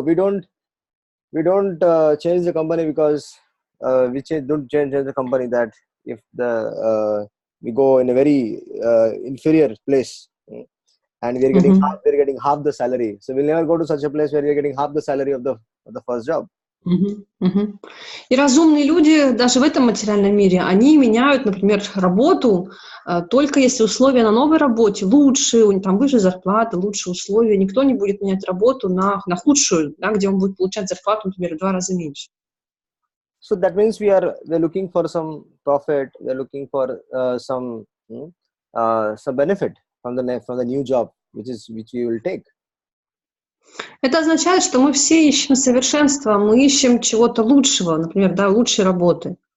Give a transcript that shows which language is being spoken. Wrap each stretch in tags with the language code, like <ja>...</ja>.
<en>We don't change the company because don't change the company that if we go in a very inferior place. And we're getting half the salary. So we'll never go to such a place where we're getting half the salary of the first job.</en> <ru>И разумные люди даже в этом материальном мире, они меняют, например, работу только если условия на новой работе лучше, у них там выше зарплата, лучше условия. Никто не будет менять работу на худшую, да, где он будет получать зарплату, например, в 2 раза меньше.</ru> <en>So that means we're looking for some profit. We're looking for some benefit from the new job which we will take.</en> <ru>Это означает, что мы все ищем совершенства, мы ищем чего-то лучшего, например, да, лучшей работы.</ru>